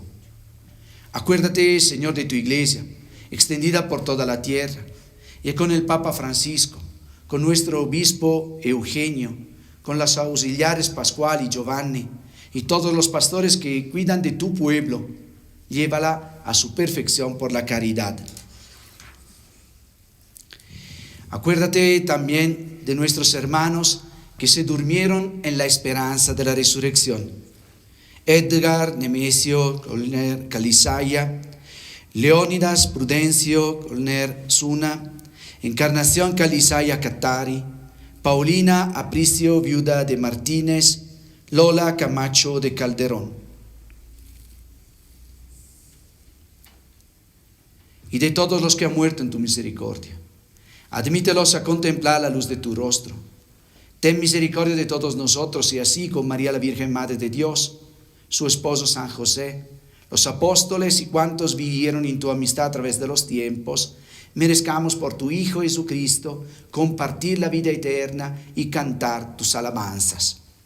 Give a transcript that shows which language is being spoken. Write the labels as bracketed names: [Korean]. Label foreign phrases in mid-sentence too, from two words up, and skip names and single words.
[Spanish] Acuérdate, Señor, de tu iglesia, extendida por toda la tierra, y con el Papa Francisco, con nuestro obispo Eugenio, con las auxiliares Pascual y Giovanni, y todos los pastores que cuidan de tu pueblo, llévala a su perfección por la caridad. Acuérdate también de nuestros hermanos que se durmieron en la esperanza de la resurrección: Edgar, Nemesio, Colner, Calizaya, Leónidas, Prudencio, Colner, Suna, Encarnación, Calizaya, Catari, Paulina, Apricio, viuda de Martínez, Lola Camacho de Calderón. Y de todos los que han muerto en tu misericordia, admítelos a contemplar la luz de tu rostro. Ten misericordia de todos nosotros, y así con María la Virgen Madre de Dios, su esposo San José, los apóstoles y cuantos vivieron en tu amistad a través de los tiempos, merezcamos por tu Hijo Jesucristo compartir la vida eterna y cantar tus alabanzas.